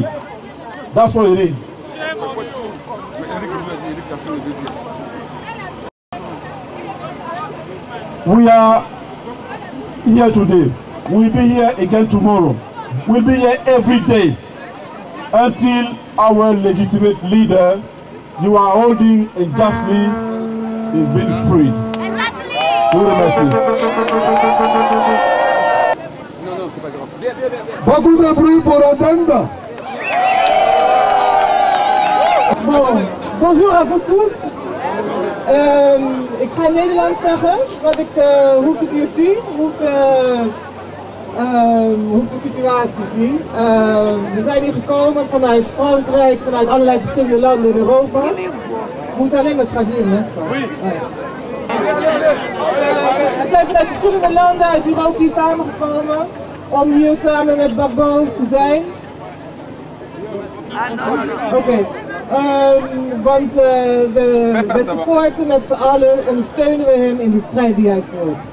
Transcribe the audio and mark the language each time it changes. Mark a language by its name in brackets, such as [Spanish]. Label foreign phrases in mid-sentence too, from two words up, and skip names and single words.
[English] That's what it is. We are here today. We'll be here again tomorrow. We'll be here every day until our legitimate leader you are holding unjustly is being freed. [French] Beaucoup de bruit pour attendre. Bon, bonjour à vous tous. [Dutch] Ik ga in Nederlands zeggen hoe ik het hier zie, hoe ik de situatie zie. We zijn hier gekomen vanuit Frankrijk, vanuit allerlei verschillende landen in Europa. [French] Vous allez me traduire, n'est-ce pas? Oui. [Dutch] We zijn vanuit verschillende landen uit Europa hier samengekomen om hier samen met Gbagbo te zijn. Oké. Want we supporten met z'n allen, ondersteunen we hem in de strijd die hij voert.